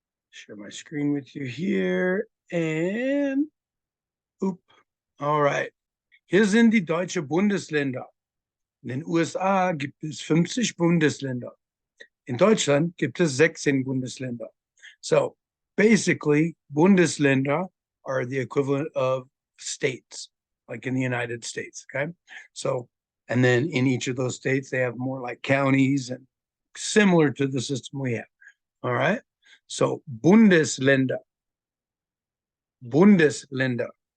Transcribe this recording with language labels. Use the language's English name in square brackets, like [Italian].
[English] Share my screen with you here and oop. All right. [German] Hier sind die deutsche Bundesländer. In den USA gibt es 50 Bundesländer. In Deutschland gibt es 16 Bundesländer. [English] So basically, Bundesländer are the equivalent of states, like in the United States, okay? So, and then in each of those states, they have more like counties and similar to the system we have, all right? So Bundesländer, Bundesländer.